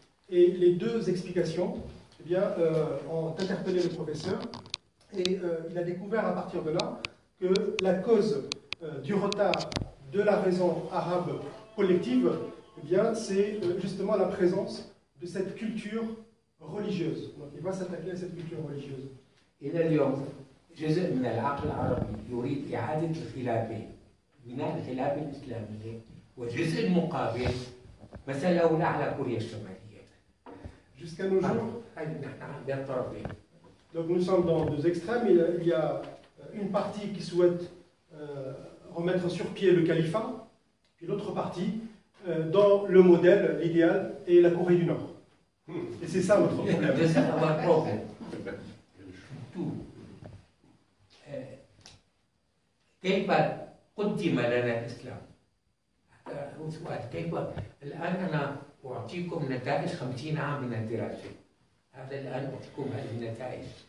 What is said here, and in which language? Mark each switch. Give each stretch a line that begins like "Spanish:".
French: Et les deux explications eh bien, ont interpellé le professeur et il a découvert à partir de là que la cause du retard de la raison arabe collective, eh bien, c'est justement la présence de cette culture religieuse. Donc il va s'attaquer à cette culture religieuse.
Arabic: إلى اليوم جزء من العقل العربي يريد إعادة الخلافة، بناء الخلافة الإسلامية، والجزء المقابل مثله على كوريا الشمالية.
French: Jusqu'à nos jours,
Arabic: نحن عندنا طرفين.
French: donc nous sommes dans deux extrêmes. Il y a une partie qui souhaite remettre sur pied le califat, puis l'autre partie dans le modèle, l'idéal, et la Corée du Nord. Et c'est ça notre problème.
Arabic: كيف قدم لنا الإسلام؟ هو سؤال كيف الآن أنا أعطيكم نتائج 50 عام من الدراسة. هذا الآن أعطيكم هذه النتائج.